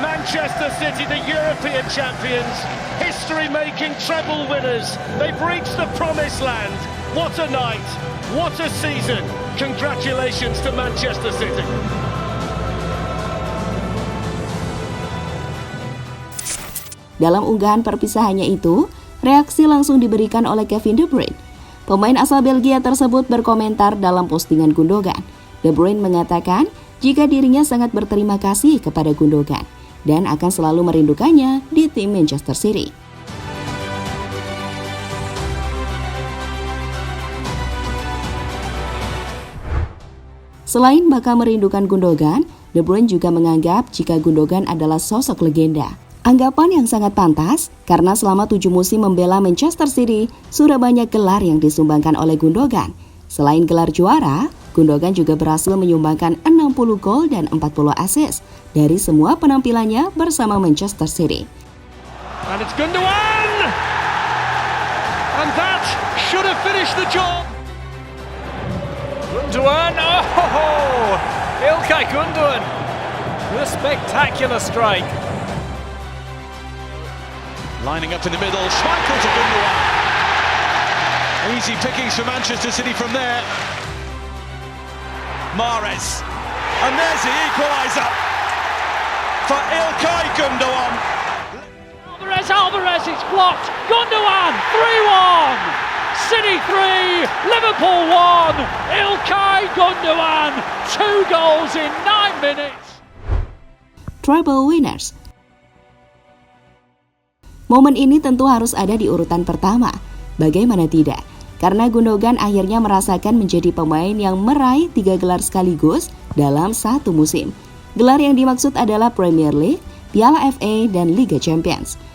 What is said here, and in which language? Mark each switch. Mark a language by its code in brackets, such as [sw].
[en] Manchester City, the European champions, history-making treble winners. They've reached the promised land. What a night, what a season. Congratulations to Manchester City. [id] Dalam unggahan perpisahannya itu, reaksi langsung diberikan oleh Kevin De Bruyne. Pemain asal Belgia tersebut berkomentar dalam postingan Gundogan. De Bruyne mengatakan jika dirinya sangat berterima kasih kepada Gundogan dan akan selalu merindukannya di tim Manchester City. Selain bakal merindukan Gundogan, De Bruyne juga menganggap jika Gundogan adalah sosok legenda. Anggapan yang sangat pantas karena selama 7 musim membela Manchester City, sudah banyak gelar yang disumbangkan oleh Gundogan. Selain gelar juara, Gundogan juga berhasil menyumbangkan 60 gol dan 40 assist dari semua penampilannya bersama Manchester City. [en] And it's Gundogan! And that should have finished the job. Gundogan, oh! Ilkay Gundogan with a spectacular strike. Lining up in the middle, Schmeichel to Gundogan. Easy pickings for Manchester City from there. Mahrez, and there's the equaliser for Ilkay Gundogan. Alvarez, it's blocked. Gundogan, 3-1. City 3, Liverpool 1. Ilkay Gundogan, 2 goals in 9 minutes. Treble winners. [id] Momen ini tentu harus ada di urutan pertama. Bagaimana tidak? Karena Gundogan akhirnya merasakan menjadi pemain yang meraih 3 gelar sekaligus dalam 1 musim. Gelar yang dimaksud adalah Premier League, Piala FA, dan Liga Champions.